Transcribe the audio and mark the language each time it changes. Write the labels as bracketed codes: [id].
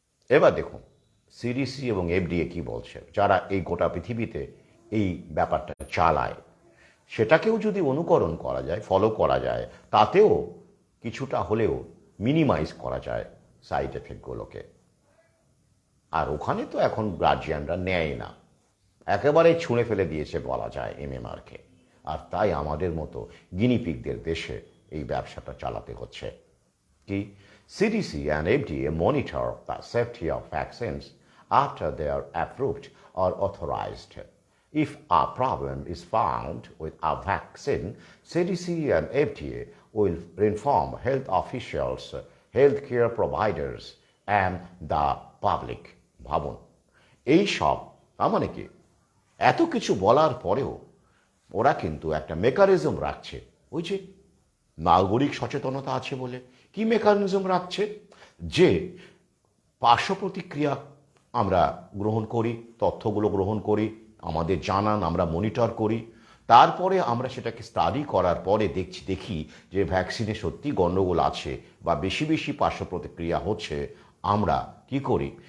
[bn] এবার দেখুন সিডিসি এবং এফডিএ কি বলছে, যারা এই গোটা পৃথিবীতে এই ব্যাপারটা চালায়, সেটাকেও যদি অনুকরণ করা যায়, ফলো করা যায়, তাতেও কিছুটা হলেও মিনিমাইজ করা যায় সাইড এফেক্টগুলোকে। আর ওখানে তো এখন গার্জিয়ানরা নেয় না, একেবারে ছুঁড়ে ফেলে দিয়েছে বলা যায় এমএমআরকে। আর তাই আমাদের মতো গিনিপিগদের দেশে এই ব্যবসাটা চালাতে হচ্ছে। কি? [en] CDC and FDA monitor the safety of vaccines after they are approved or authorized. If a problem is found with a vaccine, CDC and FDA will inform health officials, healthcare providers, and the public. [bn] ভাবুন, এই সব মানে কি, এত কিছু বলার পরেও ওরা কিন্তু একটা মেকানিজম রাখছে, ওই যে নাগরিক সচেতনতা আছে বলে। কি মেকানিজম রাখছে? যে পার্শ্ব প্রতিক্রিয়া আমরা গ্রহণ করি, তথ্যগুলো গ্রহণ করি, আমাদের জানান, আমরা মনিটর করি, তারপরে আমরা সেটাকে স্টাডি করার পরে দেখি যে ভ্যাকসিনে সত্যি গণ্ডগোল আছে বা বেশি বেশি পার্শ্ব প্রতিক্রিয়া হচ্ছে, আমরা কি করি?